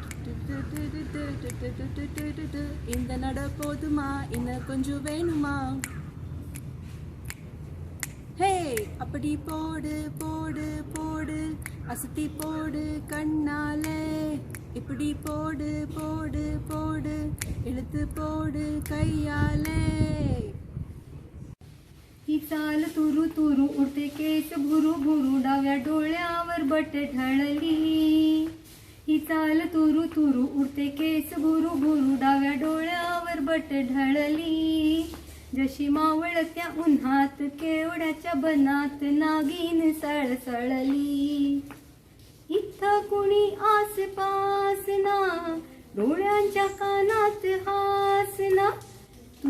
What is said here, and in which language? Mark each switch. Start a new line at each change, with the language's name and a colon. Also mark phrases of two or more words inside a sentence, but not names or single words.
Tamil: இந்த நட போதுமா இன்னும் கொஞ்சம் வேணுமா ஹே அப்படி போடு போடு போடு அசத்தி போடு கண்ணாலே இப்படி போடு போடு போடு இழுத்து போடு கையாலே
Marathi: ही चाल तुरू तुरू उडते केस भुरू भुरू डाव्या डोळ्यावर बट ढळली ही चाल तुरू तुरू उडते केस भुरू भुरू डाव्या डोळ्यावर बट ढळली जशी मावळत्या उन्हात केवड्याच्या बनात नागिन सळसळली इथं कुणी आसपास ना डोळ्यांच्या कानात हास ना तू